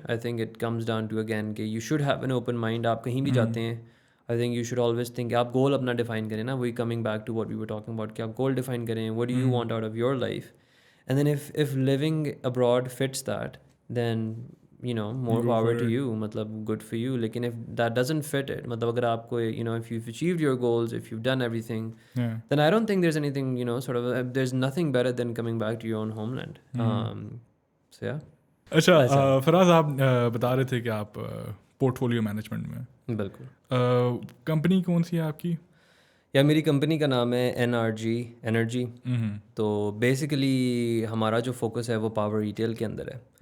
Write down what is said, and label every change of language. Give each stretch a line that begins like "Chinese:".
English: I think it comes down to again کہ you should have an open mind.
Urdu: آپ کہیں بھی جاتے ہیں,
English: I think you should always think,
Urdu: آپ گول اپنا ڈیفائن کریں نا,
English: we coming back to what we were talking about,
Urdu: کہ آپ گول ڈیفائن کریں,
English: What do you want out of your life, and then if living abroad fits that then more power to you, مطلب good for you. لیکن if that doesn't fit it,
Urdu: مطلب اگر آپ کو
English: if you've achieved your goals, if you've done everything, then I don't think there's anything sort of there's nothing better than coming back to your own homeland. So yeah.
Urdu: اچھا فراز, آپ بتا رہے تھے کہ آپ پورٹ فولیو مینجمنٹ میں, بالکل, company کون سی ہے آپ کی؟ یا میری کمپنی کا نام ہے انرجی. تو بیسیکلی ہمارا جو فوکس ہے وہ پاور ریٹیل کے اندر ہے.